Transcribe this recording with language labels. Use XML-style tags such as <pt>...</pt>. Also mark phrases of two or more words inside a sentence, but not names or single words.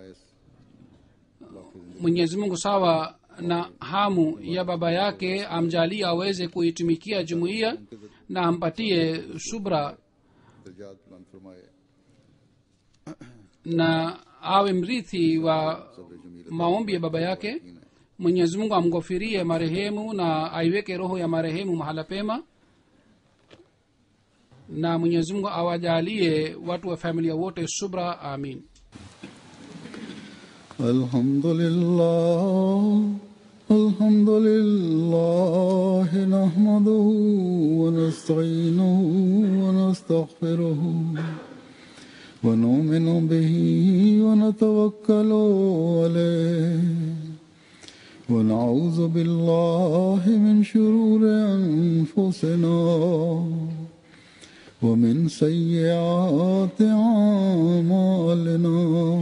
<sw>Mwenyezi Mungu sawa na hamu ya baba yake amjalie aweze kuitumikia jumuiya na ampatie subra na awe mrithi wa maombi ya baba yake. Mwenyezi Mungu amghofirie marehemu na aiweke roho ya marehemu mahala pema, na Mwenyezi Mungu awajalie watu wa familia wote subra. Amin.</sw> <ar>الحمد لله نحمده ونستعينه و نستغفره ونؤمن به ونتوكل عليه ونعوذ بالله من شرور أنفسنا ومن سيئات أعمالنا.</ar>